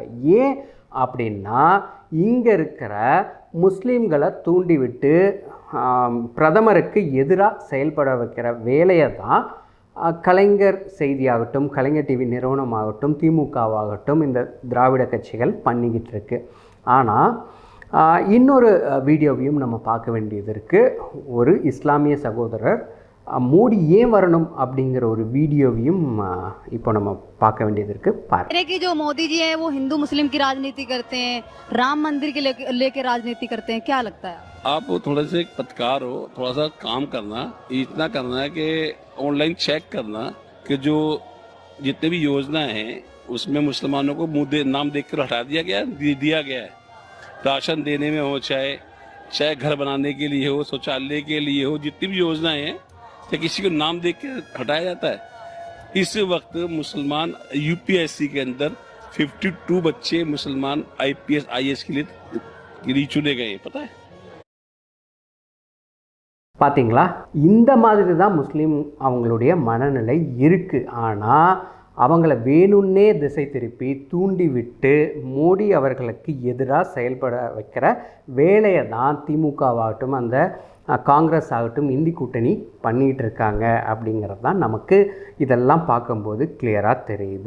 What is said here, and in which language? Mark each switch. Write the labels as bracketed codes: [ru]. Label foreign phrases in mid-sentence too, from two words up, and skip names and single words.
[ta] ஏன் அப்படின்னா, இங்கே இருக்கிற முஸ்லீம்களை தூண்டிவிட்டு பிரதமருக்கு எதிராக செயல்பட வைக்கிற வேலையை தான் கலைஞர் செய்தியாகட்டும், கலைஞர் டிவி நிறுவனமாகட்டும், திமுகவாகட்டும் இந்த திராவிட கட்சிகள் பண்ணிக்கிட்டு இருக்கு. ஆனால் இன்னொரு வீடியோவையும் நம்ம பார்க்க வேண்டியது இருக்குது. ஒரு இஸ்லாமிய சகோதரர் மோடி ஏன் வரணும் அப்படிங்கிற ஒரு வீடியோவையும் இப்போ நம்ம பார்க்க வேண்டியது இருக்கு. [hi] पार्टी की जो मोदी जी हैं वो हिंदू मुस्लिम की राजनीति करते हैं, राम मंदिर के लेके राजनीति करते हैं, क्या लगता है? आप थोड़े से एक पत्रकार हो, थोड़ा सा काम करना, इतना करना है कि ऑनलाइन चेक करना कि जो जितने भी योजनाएं हैं उसमें मुसलमानों को नाम देख कर हटा दिया गया है। राशन देने में हो, चाहे घर बनाने के लिए हो, शौचालय के लिए हो, जितनी भी योजनाएं हैं या किसी को नाम देख के हटाया जाता है। इस वक्त मुसलमान यूपीएससी के अंदर 52 बच्चे मुसलमान IPS IAS के लिए चुने गए, पता है? [ta] பார்த்தீங்களா? இந்த மாதிரி தான் முஸ்லீம் அவங்களுடைய மனநிலை இருக்குது. ஆனால் அவங்கள வேணும்னே திசை திருப்பி தூண்டிவிட்டு மோடி அவர்களுக்கு எதிராக செயல்பட வைக்கிற வேலையை தான் திமுகவாகட்டும், அந்த காங்கிரஸ் ஆகட்டும், இந்தி கூட்டணி பண்ணிகிட்டு இருக்காங்க அப்படிங்கிறது தான் நமக்கு இதெல்லாம் பார்க்கும்போது கிளியராக தெரியுது.